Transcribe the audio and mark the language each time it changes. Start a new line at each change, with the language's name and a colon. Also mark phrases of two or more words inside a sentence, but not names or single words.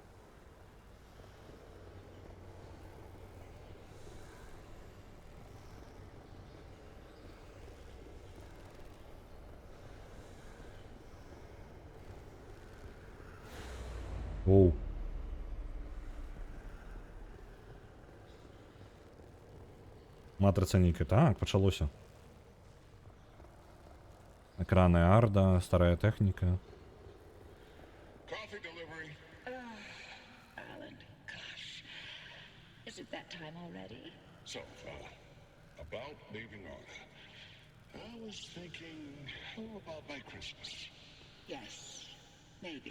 Belarusian: Оу. Матрыца нейкая. Так, пачалося. Экраны Арда, старая тэхніка.
English: Coffee delivery. Alan, gosh. Is it that time already? So, about leaving Arda. I was thinking, how about by Christmas? Yes, maybe.